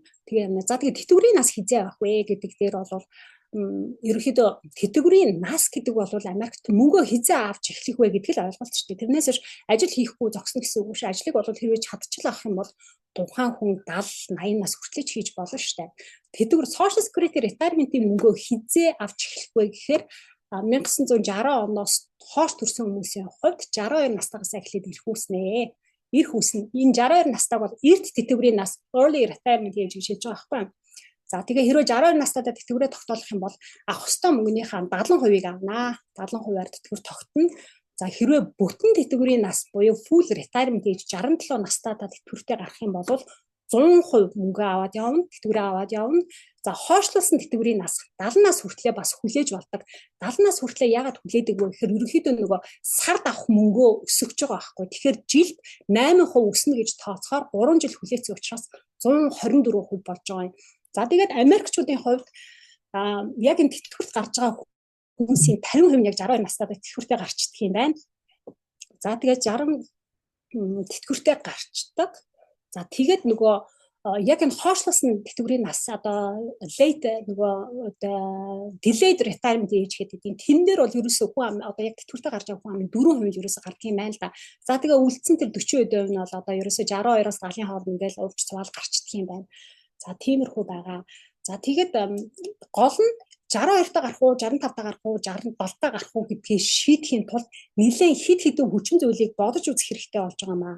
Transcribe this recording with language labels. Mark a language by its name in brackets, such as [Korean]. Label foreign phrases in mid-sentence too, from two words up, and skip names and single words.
[Mongolian] Тэгээ за тэгээ тэтгэврийн нас хизээ авах вэ гэдэг дээр бол ерөнхийдөө тэтгэврийн нас гэдэг бол Америкт мөнгөө хизээ авч эхлэх вэ гэдгийг л ойлголт шүү дээ. Тэрнээс биш ажил хийхгүй зогсно гэсэн үг шүү. Ажлыг бол хэрвээ чадчихлаа авах юм бол тухайн хүн 70-80 нас хүртэл хийж болно шүү дээ. Тэтгэвэр [English] social security retirement- [Mongolian] ийн мөнгөө хизээ авч эхлэх вэ гэхээр 1960 оноос хойш төрсэн хүмүүсийн хувьд 62 настайгаас эхлээд ирэх үүснэ. Ирэх үүснэ. Энэ 62 настайг бол эрт тэтгэврийн нас [English] early retirement [Mongolian] гэж хэлж байгаа байхгүй юу? За тэгээ хэрвээ 62 настайдаа тэтгэврээ тогтоолох юм бол авах ёстой мөнгөнийхээ 70%-ийг авнаа. 70%-аар тэтгэвэр тогтно. За хэрвээ бүтэн тэтгэврийн нас буюу [English] full retirement age [Mongolian] 67 настайдаа тэтгэвртээ гарах юм бол 100% мөнгө аваад явна, тэтгэврээ аваад явна. За хойшлуулсан тэтгэврийн нас 70 нас хүртлээр бас хүлээж болдог. 70 нас хүртлээр яагаад хүлээдэг вэ гэхээр ерөнхийдөө нөгөө сард авах мөнгөө өсөж байгаа байхгүй. Тэгэхээр жилд 8% өснө гэж тооцохоор 3 жил хүлээсэн учраас 124% болж байгаа юм. За тэгээд Америкчүүдийн хувьд яг энэ тэтгэврт гарч байгаа хүмүүсийн 50% яг 62 настайдаа тэтгэвртээ гарчдаг юм байна. За тэгээд 60 тэтгэвртээ гарчдаг. За тэгээд нөгөө яг энэ хойшлуулсан тэтгэврийн нас одоо late нөгөө [English] delayed retirement age [Mongolian] гэдэг энэ тэн дээр бол ерөөсөө хүн одоо яг тэтгэвртээ гарч байгаа хүн 4% ерөөсөө гардаг юм байна л да. За тэгээ үлдсэн тэр 40% нь бол одоо ерөөсөө 62-оос 70-ийн хооронд ингээл урьж цавал гарчдаг юм байна. За тиймэрхүү байгаа. За тэгээд гол нь 62 та гарах уу, 65 та гарах уу, 67 та гарах уу гэдгийг шийдэхийн тулд нэлээд хэд хэдэн хүчин зүйлийг бодож үзэх хэрэгтэй болж байгаа маа.